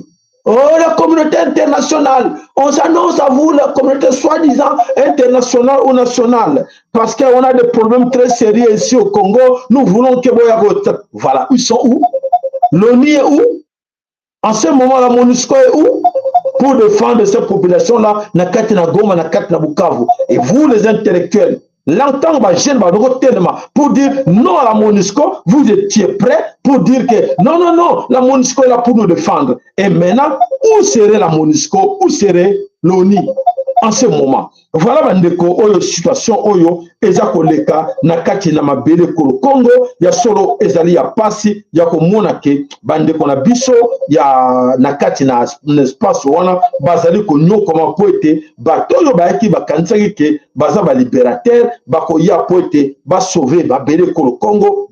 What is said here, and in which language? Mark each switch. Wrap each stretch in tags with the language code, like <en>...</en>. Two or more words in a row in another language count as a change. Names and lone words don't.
<fr>Oh, la communauté internationale, on s'annonce à vous, la communauté soi-disant internationale ou nationale, parce qu'on a des problèmes très sérieux ici au Congo, nous voulons que... Voilà, ils sont où? L'ONU est où? En ce moment, la MONUSCO est où? Pour défendre ces populations-là,</fr> <ln>na kati na Goma, na kati na Bukavu.</ln> <fr>Et vous, les intellectuels, l'entendre pour dire non à la MONUSCO, vous étiez prêts pour dire que non, non, non, la MONUSCO est là pour nous défendre. Et maintenant, où serait la MONUSCO? Où serait l'ONU en ce moment?</fr> <ln>Voilà bandeko oyo situation oyo eza koleka na kati na mabele ko Congo ya solo ezali ya pasi ya komona ke bandeko na biso ya na kati na espace wana bazali ko nyokoma po ete bato oyo bayaki bakanisaki ke baza ba libérateur bakoya po ete ba sauver mabele ko Congo.</ln>